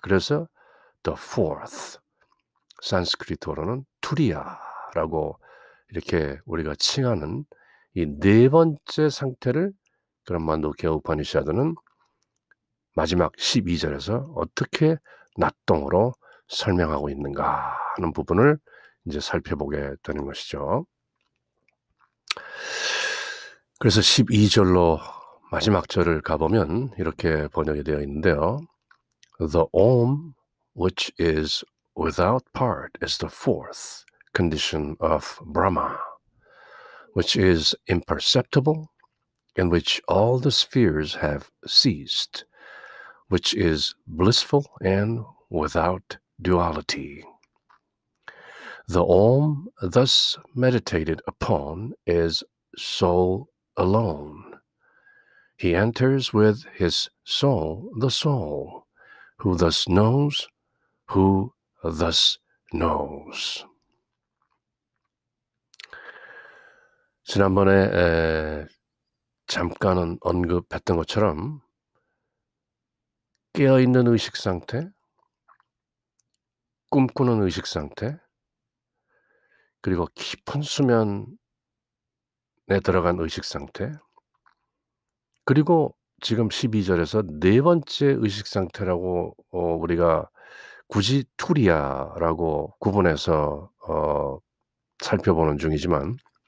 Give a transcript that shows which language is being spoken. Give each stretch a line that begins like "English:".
Korean: 그래서
English: the fourth
Korean: 산스크리트어로는 투리야라고 이렇게 우리가 칭하는 이 네 번째 상태를 그런 만두케 우파니샤드는 마지막 12절에서 어떻게 낫동으로 설명하고 있는가 하는 부분을 이제 살펴보게 되는 것이죠. 그래서 12절로 마지막 절을 가보면 이렇게 번역이 되어 있는데요.
English: The Om, which is without part, is the fourth condition of Brahma, which is imperceptible, in which all the spheres have ceased, which is blissful and without duality. The Om thus meditated upon is soul alone. He enters with his soul the soul, who thus knows, who thus knows.
Korean: 지난번에 잠깐은 언급했던 것처럼 깨어있는 의식 상태, 꿈꾸는 의식 상태, 그리고 깊은 수면에 들어간 의식 상태, 그리고 지금 12절에서 네 번째 의식 상태라고 우리가 굳이 투리야라고 구분해서 살펴보는 중이지만